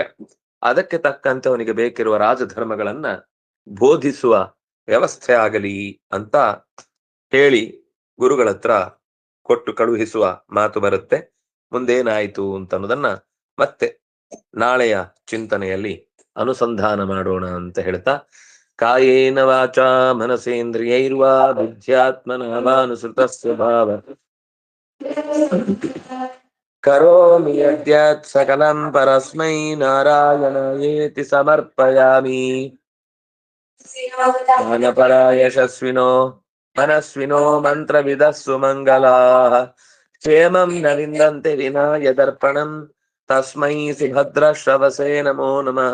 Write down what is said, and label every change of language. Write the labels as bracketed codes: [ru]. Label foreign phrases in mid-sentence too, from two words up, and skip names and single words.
[kn] ಅದಕ್ಕೆ ತಕ್ಕಂತೆ ಅವನಿಗೆ ಬೇಕಿರುವ ರಾಜಧರ್ಮಗಳನ್ನ ಬೋಧಿಸುವ ವ್ಯವಸ್ಥೆ ಆಗಲಿ ಅಂತ ಹೇಳಿ ಗುರುಗಳ ಹತ್ರ ಕೊಟ್ಟು ಕಳುಹಿಸುವ ಮಾತು ಬರುತ್ತೆ. ಮುಂದೇನಾಯ್ತು ಅಂತ ಅನ್ನೋದನ್ನ ಮತ್ತೆ ನಾಳೆಯ ಚಿಂತನೆಯಲ್ಲಿ ಅನುಸಂಧಾನ ಮಾಡೋಣ ಅಂತ ಹೇಳ್ತಾ, [sa] ಕಾಯೇನ ವಾಚಾ ಮನಸೇಂದ್ರಿಯೈರ್ವಾ ಬುದ್ಧ್ಯಾತ್ಮನಾ ವಾನುಸೃತ ಸ್ವಭಾವ ಕರೋಮಿ ಯದ್ಯತ್ ಸಕಲಂ ಪರಸ್ಮೈ ನಾರಾಯಣಯೇತಿ ಸಮರ್ಪಯಾಮಿ. ಜ್ಞಾನಪರ ಯಶಸ್ವಿನೋ ಮನಸ್ವಿನೋ ಮಂತ್ರವಿದಃ ಸುಮಂಗಲಾಃ ಕ್ಷೇಮಂ ನ ವಿಂದಂತೆ ವಿನಾ ಯದರ್ಪಣಂ ತಸ್ಮೈ ಸುಭದ್ರಶ್ರವಸೇ ನಮೋ ನಮಃ.